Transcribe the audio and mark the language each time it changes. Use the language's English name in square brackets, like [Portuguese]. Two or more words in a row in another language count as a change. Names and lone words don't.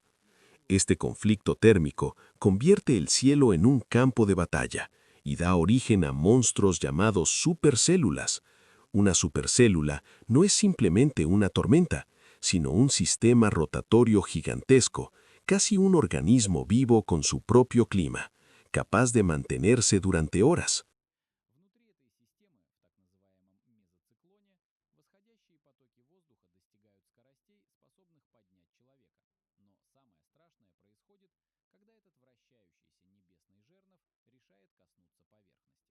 [Spanish] Este conflicto térmico convierte el cielo en un campo de batalla y da origen a monstruos llamados supercélulas. Una supercélula no es simplemente una tormenta, sino un sistema rotatorio gigantesco, casi un organismo vivo con su propio clima, capaz de mantenerse durante horas. [Russian] Внутри этой системы, в так называемом мезоциклоне, восходящие потоки воздуха достигают скоростей, способных поднять человека. Но самое страшное происходит, когда этот вращающийся небесный жернов решает коснуться поверхности.